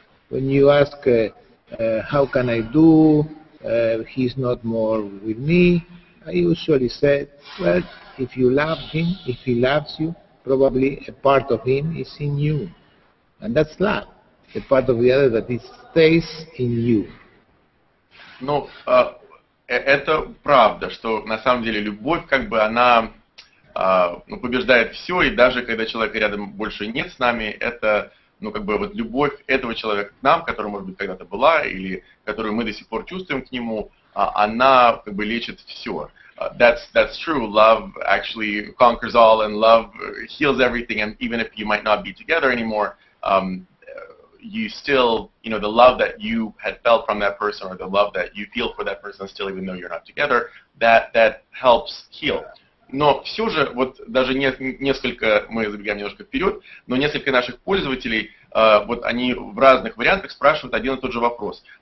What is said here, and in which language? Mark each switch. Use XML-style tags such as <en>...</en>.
<en>When you ask, how can I do? He's not more with me. I usually say, well, if you love him, if he loves you, probably a part of him is in you. And that's love. The part of the other that it stays in you.</en> <ru>Ну, это правда, что на самом деле любовь, она побеждает все, и даже когда человека рядом больше нет с нами, это, любовь этого человека к нам, которая, может быть, когда-то была, или которую мы до сих пор чувствуем к нему, она лечит все.</ru> <en>That's true. Love actually conquers all, and love heals everything, and even if you might not be together anymore, you still, the love that you had felt from that person, or the love that you feel for that person still, even though you're not together, that helps heal.</en> <ru>Но все же, даже мы забегаем немножко вперед, но несколько наших пользователей, они в разных вариантах спрашивают один и тот же вопрос.</ru>